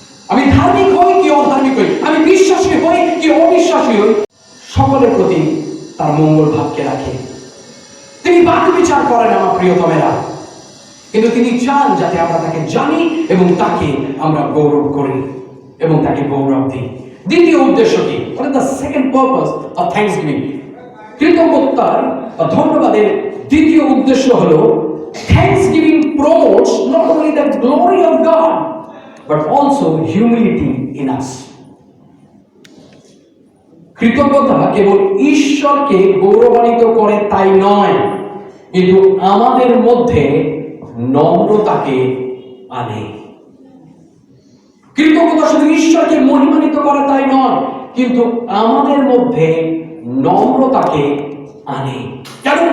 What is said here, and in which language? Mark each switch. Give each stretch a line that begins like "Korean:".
Bangla: আমি ধার্মিক হই কি অধার্মিক হই, আমি বিশ্বাসী হই কি অবিশ্বাসী হই, সকলের প্রতি তার মঙ্গল ভাবকে রাখে। তিনি বাদ বিচার করেন আমার প্রিয়তমেরা, কিন্তু তিনি চান যাতে আমরা তাকে জানি এবং তাকে আমরা গৌরব করি এবং তাকে গৌরব দিই। দ্বিতীয় উদ্দেশ্য কি?
English: What is the second purpose of thanksgiving?
Bangla: কৃতজ্ঞতার বা ধন্যবাদের দ্বিতীয় উদ্দেশ্য হলো,
English: thanksgiving promotes not only the glory of God but also humility in us.
Bangla: কৃতজ্ঞতা কেবল ঈশ্বরকে গৌরবান্বিত করে তাই নয়, কিন্তু আমাদের মধ্যে নম্রতাকে আনে। কৃতজ্ঞতা শুধু ঈশ্বরকে মহিমান্বিত করে তাই নয়, কিন্তু আমাদের মধ্যে নম্রতাকে আনে। কেন?